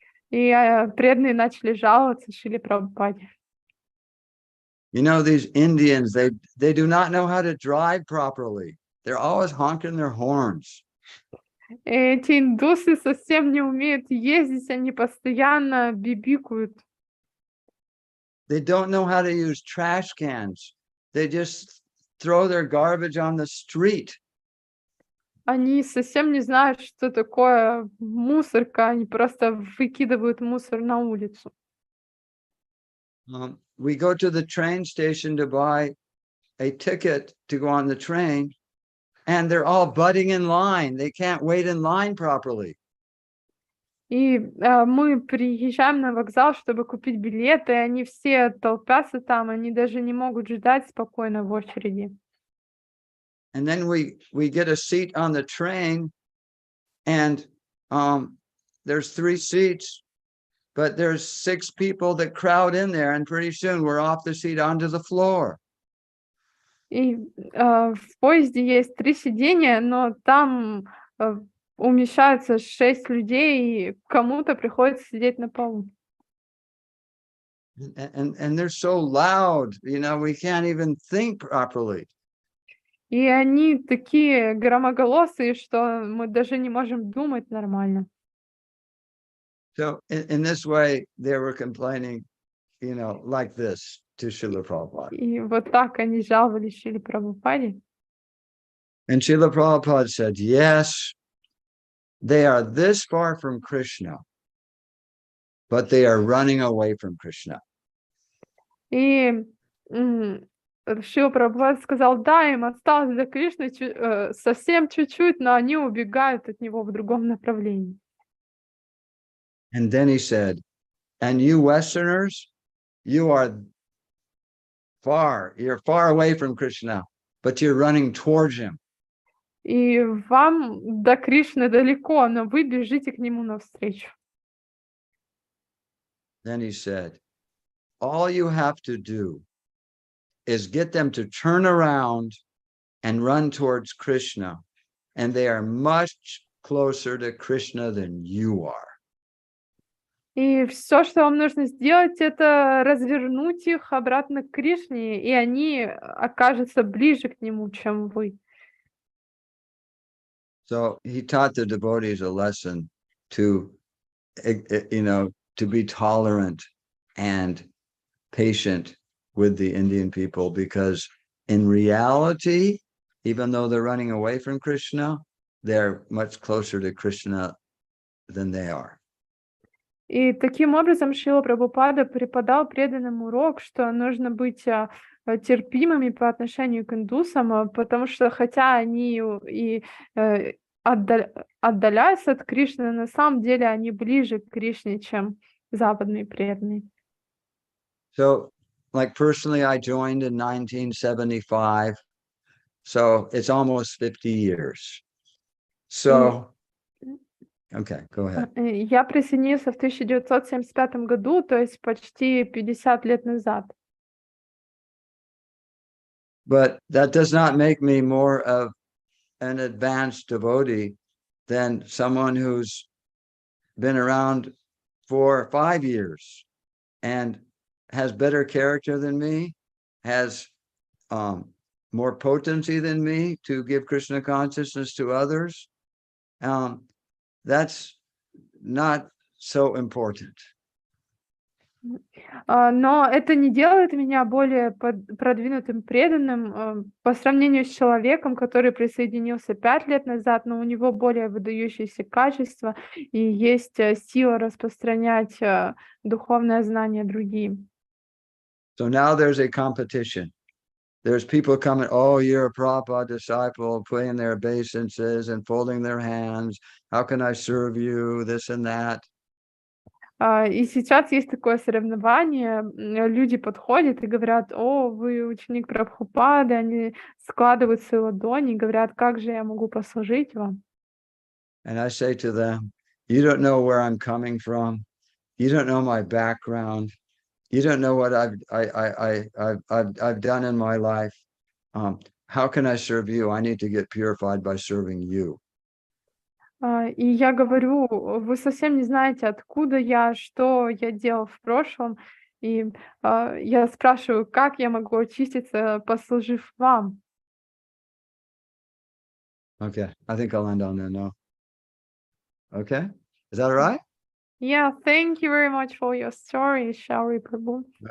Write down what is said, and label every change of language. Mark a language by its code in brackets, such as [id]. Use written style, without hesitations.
[ru] И преданные начали жаловаться Шриле Прабхупаде. [en] You know, these Indians, they do not know how to drive properly. They're always honking their horns. [ru] Эти индусы совсем не умеют ездить, они постоянно бибикают. [en] They don't know how to use trash cans. They just throw their garbage on the street. [ru] Они совсем не знают, что такое мусорка, они просто выкидывают мусор на улицу. [en] We go to the train station to buy a ticket to go on the train, and they're all butting in line. They can't wait in line properly. [ru] И мы приезжаем на вокзал, чтобы купить билеты, и они все толпятся там, они даже не могут ждать спокойно в очереди. [en] And then we get a seat on the train, and there's 3 seats, but there's 6 people that crowd in there, and pretty soon we're off the seat onto the floor. [ru] И в поезде есть 3 сидения, но там умещаются 6 людей, и кому-то приходится сидеть на полу. [en] And they're so loud, we can't even think properly. [ru] И они такие громоголосые, что мы даже не можем думать нормально. [en] So in this way, they were complaining, like this to Srila Prabhupada. [ru] И вот так они жаловались Шриле Прабхупаде. [en] And Srila Prabhupada said, yes, they are this far from Krishna, but they are running away from Krishna. [ru] И Шрила Прабхупада сказал, да, им осталось до Кришны совсем чуть-чуть, но они убегают от него в другом направлении. [en] And then he said, and you Westerners, you're far away from Krishna, but you're running towards him. [ru] И вам до Кришны далеко, но вы бежите к нему навстречу. [en] Then he said, all you have to do is get them to turn around and run towards Krishna, and they are much closer to Krishna than you are. [ru] И все, что вам нужно сделать, это развернуть их обратно к Кришне, и они окажутся ближе к нему, чем вы. [en] So he taught the devotees a lesson to, to be tolerant and patient with the Indian people, because in reality, even though they're running away from Krishna, they're much closer to Krishna than they are. [ru] И таким образом Шрила Прабхупада преподал преданным урок, что нужно быть терпимыми по отношению к индусам, потому что хотя они и отдаляются от Кришны, на самом деле они ближе к Кришне, чем западные преданные. [en] So, like personally, I joined in 1975, so it's almost 50 years. So, okay, go ahead. [ru] Я присоединился в 1975 году, то есть почти 50 лет назад. [en] But that does not make me more of an advanced devotee than someone who's been around for 5 years and has better character than me, has more potency than me to give Krishna consciousness to others. That's not so important. [ru] Но это не делает меня более продвинутым преданным по сравнению с человеком, который присоединился 5 лет назад, но у него более выдающиеся качества и есть сила распространять духовное знание другим. [en] So now there's a competition. There's people coming, oh, you're a Prabhupada disciple, putting their obeisances and folding their hands. How can I serve you? This and that. [ru] И сейчас есть такое соревнование, люди подходят и говорят, о, вы ученик Прабхупады, они складывают свои ладони и говорят, как же я могу послужить вам? [en] And I say to them, you don't know where I'm coming from. You don't know my background. You don't know what I've done in my life. How can I serve you? I need to get purified by serving you. [ru] И я говорю, вы совсем не знаете, откуда я, что я делал в прошлом. И я спрашиваю, как я могу очиститься, послужив вам? [en] Okay, I think I'll end on there now. Okay, is that all right? Yeah, thank you very much for your story, Шаури Прабху.